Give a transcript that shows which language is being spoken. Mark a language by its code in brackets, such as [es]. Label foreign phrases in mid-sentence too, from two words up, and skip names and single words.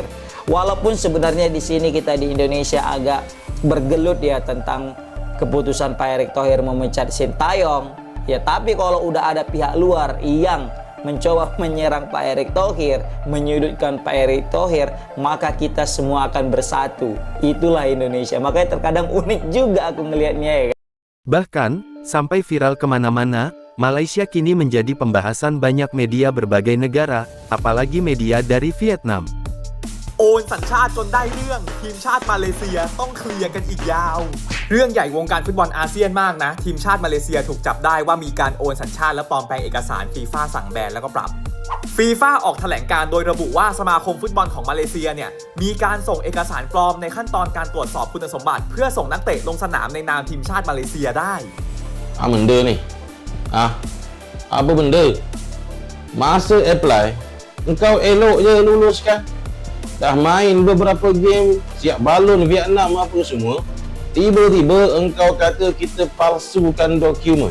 [id] Walaupun sebenarnya di sini kita di Indonesia agak bergelut ya tentang keputusan Pak Erick Thohir memecat Sintayong, ya tapi kalau udah ada pihak luar yang mencoba menyerang Pak Erick Thohir, menyudutkan Pak Erick Thohir, maka kita semua akan bersatu. Itulah Indonesia. Makanya terkadang unik juga aku ngelihatnya ya. Bahkan, sampai viral kemana-mana, Malaysia kini menjadi pembahasan banyak media berbagai negara, apalagi media dari Vietnam. [th] โอนสัญชาติจนได้เรื่องทีมชาติมาเลเซียต้องเคลียร์กันอีกยาวเรื่องใหญ่วงการฟุตบอลอาเซียนมากนะทีมชาติมาเลเซียถูกจับได้ว่ามีการโอนสัญชาติและปลอมแปลงเอกสารฟีฟ่าสั่งแบนแล้วก็ปรับฟีฟ่าออกแถลงการณ์โดยระบุว่าสมาคมฟุตบอลของมาเลเซียเนี่ยมีการส่งเอกสารปลอมในขั้นตอนการตรวจสอบคุณสมบัติเพื่อส่งนักเตะลงสนามในนามทีมชาติมาเลเซียได้ [ms] Benda ni. Apa benda? Masa apply, engkau elok je luluskan. Dah main beberapa game, siap balon Vietnam apa semua. Tiba-tiba engkau kata kita palsukan dokumen.